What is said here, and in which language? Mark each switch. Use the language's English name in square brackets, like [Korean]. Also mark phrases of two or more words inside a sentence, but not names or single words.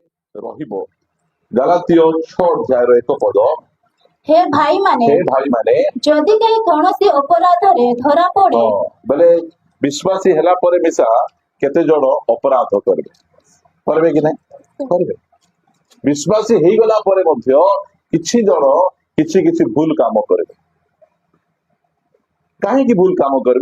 [Odia] ରହିବ। ଗାଲାତୀୟ 6 ଅଧ୍ୟାୟର 1 ପଦ। ହେ ଭାଇ ମାନେ ହେ ଭାଇ ମାନେ जदि केହି କୌଣସି ଅପରାଧରେ ଧରା ପଡେ ବୋଲେ ବିଶ୍ୱାସୀ ହେଲା ପରେ ମିଶା କେତେ ଜଣ ଅପରାଧ କରିବେ କି ନାଇଁ? କରିବେ। ବିଶ୍ୱାସୀ ହେଇଗଲା ପରେ ମଧ୍ୟ କିଛି ଜଣ କିଛି କିଛି ଭୁଲ କାମ କରିବେ। କାହିଁକି ଭୁଲ କାମ କରିବେ?